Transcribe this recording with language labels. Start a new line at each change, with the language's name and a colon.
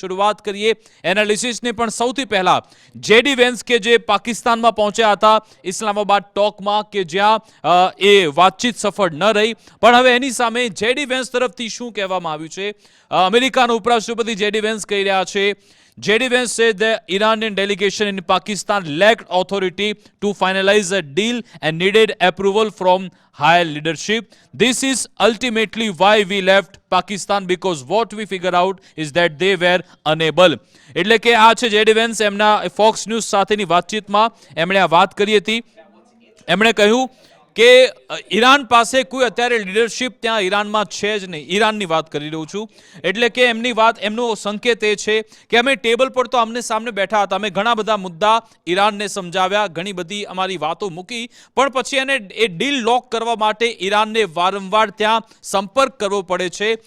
Gujarati: શરૂઆત કરીએ એનાલિસિસને, પણ સૌથી પહેલા જેડી વેન્સ કે જે પાકિસ્તાનમાં પહોંચ્યા હતા ઇસ્લામાબાદ ટોકમાં, કે જ્યાં એ વાતચીત સફળ ન રહી, પણ હવે એની સામે જેડી વેન્સ તરફથી શું કહેવામાં આવ્યું છે. અમેરિકાના ઉપરાષ્ટ્રપતિ જેડી વેન્સ કહી રહ્યા છે, J.D.
English: Vance said the Iranian delegation in Pakistan lacked authority to finalize a deal and needed approval from higher leadership. This is ultimately why we left Pakistan, because what we figured out is that they were unable.
Gujarati: એટલે કે આ છે JD vans. એમના focus news સાથેની વાતચીતમાં એમણે આ વાત કરી હતી. એમણે કહ્યું કે ઈરાન પાસે કોઈ અત્યારે લીડરશિપ ત્યાં ઈરાનમાં છે જ નહીં. ઈરાનની વાત કરી રહ્યું છું. એટલે કે એમની વાત, એમનો સંકેત એ છે કે અમે ટેબલ પર તો આમને સામને બેઠા હતા, અમે ઘણા બધા મુદ્દા ઈરાનને સમજાવ્યા, ઘણી બધી અમારી વાતો મૂકી, પણ પછી એને એ ડીલ લોક કરવા માટે ઈરાનને વારંવાર ત્યાં સંપર્ક કરવો પડે છે.